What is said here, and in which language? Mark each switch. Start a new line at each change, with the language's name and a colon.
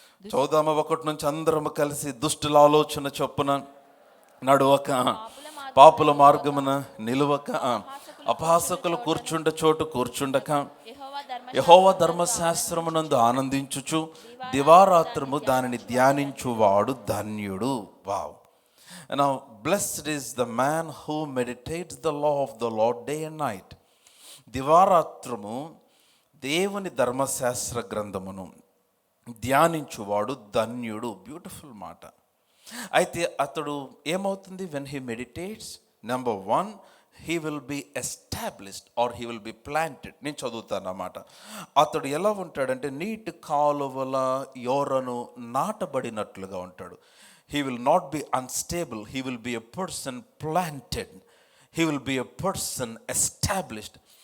Telugu: చౌదామ 1 నుంచి అందరం కలిసి దుష్టుల ఆలోచన చొప్పున నడువక, పాపుల మార్గమున నిలువక, అపహాసకులు కూర్చుండ చోటు కూర్చుండక, యెహోవా ధర్మశాస్త్రమునందు ఆనందించుచు దివారాత్రము దానిని ధ్యానించువాడు ధన్యుడు. Wow.
English: Now, blessed is the man who meditates the law of the Lord day and night.
Telugu: దివారాత్రము దేవుని ధర్మశాస్త్ర గ్రంథమును ధ్యానించువాడు ధన్యుడు. బ్యూటిఫుల్ మాట. అయితే అతడు ఏమవుతుంది?
English: when he meditates, number 1, he will be established or he will be planted.
Telugu: నేను చదువుతాను అన్నమాట. అతడు ఎలా ఉంటాడంటే నీటి కాలువల యోరను నాటబడినట్లుగా ఉంటాడు.
English: He will not be unstable. He will be a person planted. He will be a person established.